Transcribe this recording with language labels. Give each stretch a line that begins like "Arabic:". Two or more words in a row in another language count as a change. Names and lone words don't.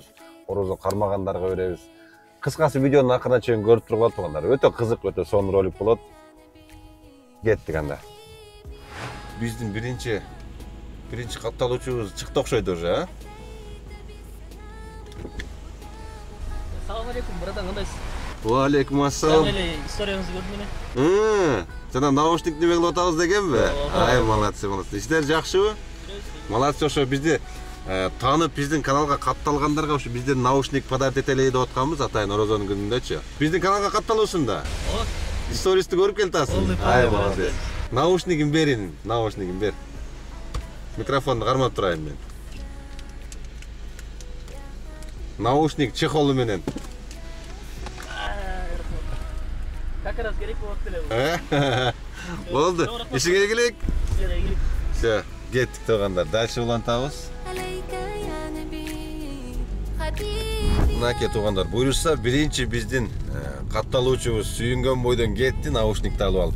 Kyrgyz: Орозо кармагандарга беребиз. Кыскасы видеонун акырына чейин көрүп тургула туугандар. Өтө кызык, өтө сонун ролик болот. Кеттик анда. Биздин биринчи катталуучубуз чыкты окшойт уже, а?
Arabic: السلام عليكم,
Kyrgyz: братан, кандайсыз?
Arabic: وعليكم السلام.
Kyrgyz: Историяңызды көрдүм эле. Жана наушник неме кылып атабыз дегенби? Ай, молодцы. Иштер жакшыбы? Молодцы, ошо бизди таанып биздин каналга катталгандарга ошо бизден наушник подарок этелей деп атканбыз атайын Орозонун күнүндөчү. Биздин каналга катталуусуң да? Истористи көрүп келатасың. Ай, молодец. Наушнигин берин, наушнигин бер. Микрофонду кармап турайын мен. Наушник чехолу менен.
Russian: Как раз
Kyrgyz: керек болуп эле. Болду. Ишиге келек. Всё, кеттик туугандар. Дальше улантабыз. Мынаке туугандар, буйруса биринчи биздин катталуучубуз сүйүнгөн бойдон кетти, наушникти алып алып.